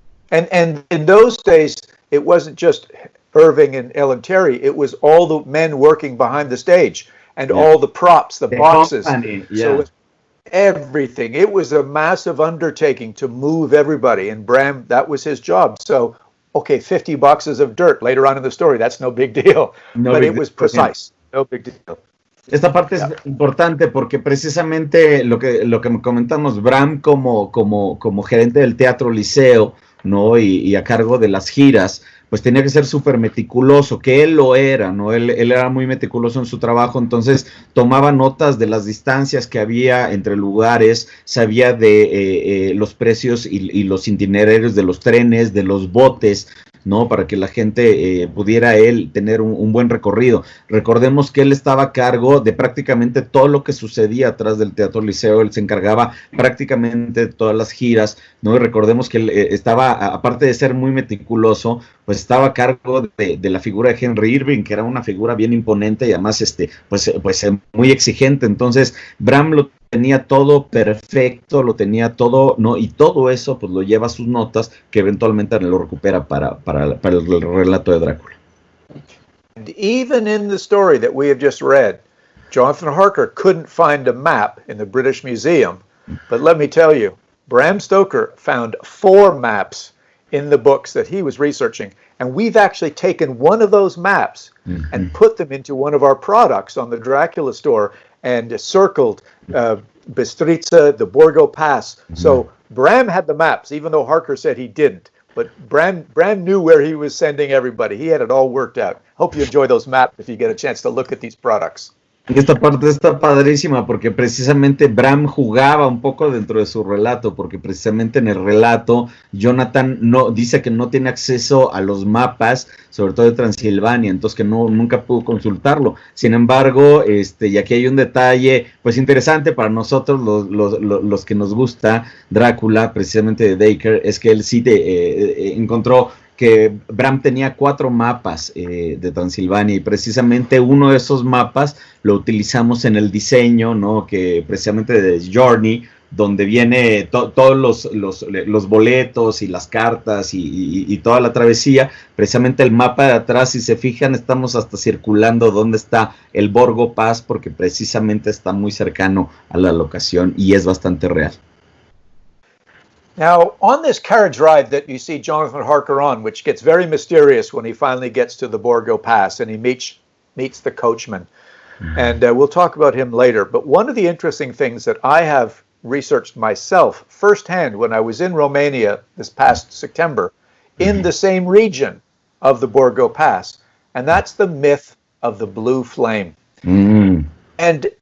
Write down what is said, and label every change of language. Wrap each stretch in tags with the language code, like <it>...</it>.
<en>And in those days, it wasn't just Irving and Ellen Terry, it was all the men working behind the stage and all the props, the boxes. Company, So everything. It was a massive undertaking to move everybody, and Bram, that was his job. So, okay, 50 boxes of dirt later on in the story, that's no big deal. But it was precise, no big deal.</en> <es>Esta parte es importante porque precisamente lo que comentamos, Bram como gerente del Teatro Liceo, ¿no? Y a cargo de las giras, pues tenía que ser súper meticuloso, que él lo era, ¿no? Él era muy meticuloso en su trabajo, entonces tomaba notas de las distancias que había entre lugares, sabía de los precios y los itinerarios de los trenes, de los botes, ¿no? Para que la gente pudiera él tener un buen recorrido. Recordemos que él estaba a cargo de prácticamente todo lo que sucedía atrás del Teatro Liceo. Él se encargaba prácticamente de todas las giras, ¿no? Y recordemos que él estaba, aparte de ser muy meticuloso, pues estaba a cargo de la figura de Henry Irving, que era una figura bien imponente y además pues muy exigente. Entonces Bram lo tenía todo perfecto, lo tenía todo, ¿no? Y todo eso pues lo lleva a sus notas, que eventualmente lo recupera para el relato de Drácula.</es> <en>And even in the story that we have just read, Jonathan Harker couldn't find a map in the British Museum, but let me tell you, Bram Stoker found 4 maps in the books that he was researching, and we've actually taken one of those maps and put them into one of our products on the Dracula store and circled Bistrica, the Borgo Pass. So Bram had the maps, even though Harker said he didn't. But Bram knew where he was sending everybody. He had it all worked out. Hope you enjoy those maps if you get a chance to look at these products.</en> <es>Esta parte está padrísima porque precisamente Bram jugaba un poco dentro de su relato, porque precisamente en el relato Jonathan dice que no tiene acceso a los mapas, sobre todo de Transilvania, entonces que nunca pudo consultarlo. Sin embargo, y aquí hay un detalle pues interesante para nosotros los que nos gusta Drácula, precisamente de Dacre, es que él sí encontró que Bram tenía 4 mapas de Transilvania, y precisamente uno de esos mapas lo utilizamos en el diseño, ¿no? Que precisamente de Journey, donde viene todos los boletos y las cartas y toda la travesía. Precisamente el mapa de atrás, si se fijan, estamos hasta circulando dónde está el Borgo Pass, porque precisamente está muy cercano a la locación y es bastante real.</es> <en>Now, on this carriage ride that you see Jonathan Harker on, which gets very mysterious when he finally gets to the Borgo Pass and he meets the coachman, and we'll talk about him later, but one of the interesting things that I have researched myself firsthand when I was in Romania this past September, in the same region of the Borgo Pass, and that's the myth of the blue flame. And</en>